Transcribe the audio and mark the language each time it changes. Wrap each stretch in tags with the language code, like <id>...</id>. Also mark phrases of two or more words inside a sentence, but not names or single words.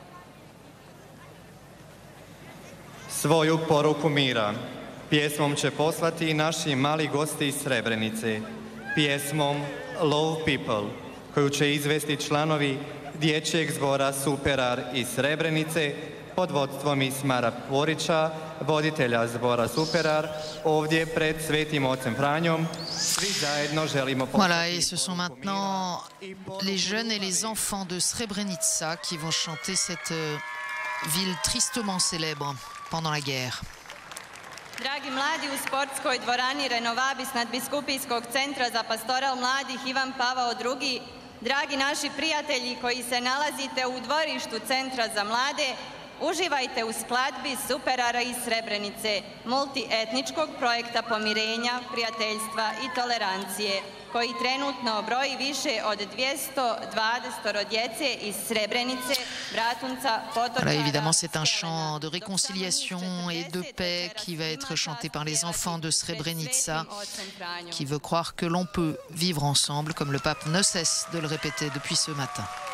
<hr>Svoju poruku mira pjesmom će poslati i naši mali gosti iz Srebrenice, pjesmom Love People, koju će izvesti članovi dječjeg zbora Superar iz Srebrenice pod vodstvom Ismara Porića, voditelja zbora Superar, ovdje pred Svetim Ocem Franjom. Svi zajedno želimo</hr> <fr>Voilà, et ce sont maintenant les jeunes et les enfants de Srebrenica qui vont chanter cette ville tristement célèbre pendant la guerre.</fr> <hr>Dragi mladi, u sportskoj dvorani Renovabis Nadbiskupijskog centra za pastoral mladih Ivan Pavao II Dragi naši prijatelji koji se nalazite u dvorištu Centra za mlade, uživajte u skladbi Superara iz Srebrenice, multietničkog projekta pomirenja, prijateljstva i tolerancije, koji trenutno broji više od 220 djece iz Srebrenice, Bratunca, Potočara.</hr> <fr>Là, évidemment, c'est un chant de réconciliation et de paix qui va être chanté par les enfants de Srebrenica, qui veut croire que l'on peut vivre ensemble, comme le pape ne cesse de le répéter depuis ce matin.</fr>